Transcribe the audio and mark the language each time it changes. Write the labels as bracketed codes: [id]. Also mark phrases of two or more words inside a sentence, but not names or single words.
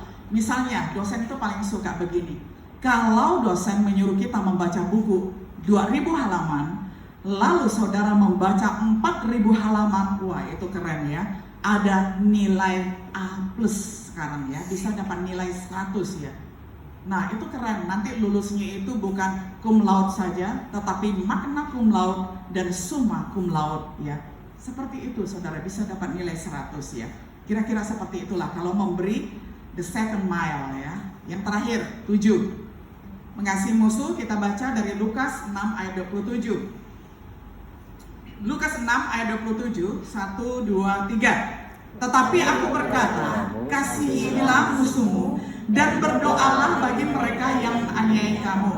[id] Misalnya dosen itu paling suka begini. Kalau dosen menyuruh kita membaca buku 2000 halaman, lalu saudara membaca 4000 halaman, wah itu keren ya. Ada nilai A+ sekarang ya, bisa dapat nilai 100 ya. Nah itu keren, nanti lulusnya itu bukan [la] cum laude [id] saja, tetapi [la] magna cum laude [id] dan [la] summa cum laude [id] ya. Seperti itu saudara, bisa dapat nilai 100 ya. Kira-kira seperti itulah kalau memberi [en] the second mile [id] ya. Yang terakhir, 7. Mengasihi musuh, kita baca dari Lukas 6 ayat 27. Lukas 6 ayat 27, 1, 2, 3. Tetapi aku berkata, kasihilah musuhmu dan berdoalah bagi mereka yang menganiaya kamu.